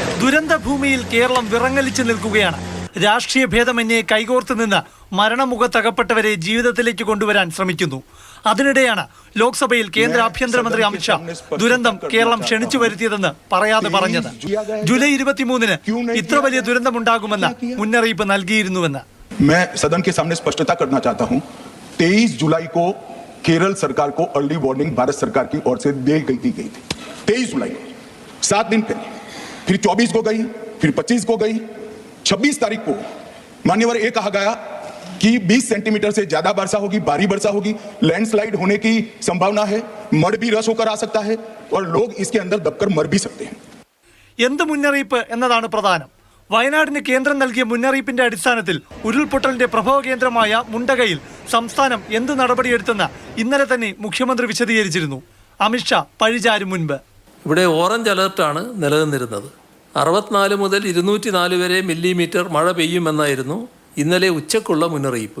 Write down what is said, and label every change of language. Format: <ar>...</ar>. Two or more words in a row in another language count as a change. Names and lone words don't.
<ml>ദുരന്ത ഭൂമിയിൽ കേരളം വിറങ്ങലിച്ചു നിൽക്കുകയാണ്. രാഷ്ട്രീയ ഭേദമന്യേ കൈകോർത്ത് നിന്ന് മരണമുഖത്തകപ്പെട്ടവരെ ജീവിതത്തിലേക്ക് കൊണ്ടുവരാൻ ശ്രമിക്കുന്നു. അതിനിടെയാണ് ലോക്സഭയിൽ കേന്ദ്ര ആഭ്യന്തരമന്ത്രി അമിത്ഷാ ദുരന്തം കേരളം ക്ഷണിച്ചു വരുത്തിയതെന്ന് പറയാതെ പറഞ്ഞത്. ജൂലൈ 23-ന് ഇത്ര വലിയ ദുരന്തമുണ്ടാകുമെന്ന് മുന്നറിയിപ്പ് നൽകിയിരുന്നുവെന്ന്.</ml> <hi>मैं सदन के सामने स्पष्टता करना चाहता हूं, 23 जुलाई को केरल सरकार को</hi> <en>early warning</en> <hi>भारत सरकार की ओर से दी गई थी. 23 जुलाई को 7 दिन पहले, फिर 24 को गई, फिर 25 को गई, 26 तारीख को मान्यवर ये कहा गया कि 20 सेंटीमीटर से ज्यादा वर्षा होगी, भारी वर्षा होगी, लैंडस्लाइड होने की संभावना है, मड भी रस होकर आ सकता है और लोग इसके अंदर दबकर मर भी सकते हैं.</hi> <ml>എന്ത് മുന്നറിയിപ്പ് എന്നതാണ് പ്രധാനം. വയനാടിന് കേന്ദ്രം നൽകിയ മുന്നറിയിപ്പിന്റെ അടിസ്ഥാനത്തിൽ ഉരുൾപൊട്ടലിന്റെ പ്രഭവ കേന്ദ്രമായ മുണ്ടകയിൽ സംസ്ഥാനം എന്ത് നടപടിയെടുത്തെന്ന് ഇന്നലെ തന്നെ മുഖ്യമന്ത്രി വിശദീകരിച്ചിരുന്നു. അമിത്ഷാ പഴിചാരും മുൻപ് ഇവിടെ ഓറഞ്ച് അലർട്ടാണ് നിലനിന്നിരുന്നത്. 64 മുതൽ 204 വരെ മില്ലിമീറ്റർ മഴ പെയ്യുമെന്നായിരുന്നു ഇന്നലെ ഉച്ചക്കുള്ള മുന്നറിയിപ്പ്.</ml>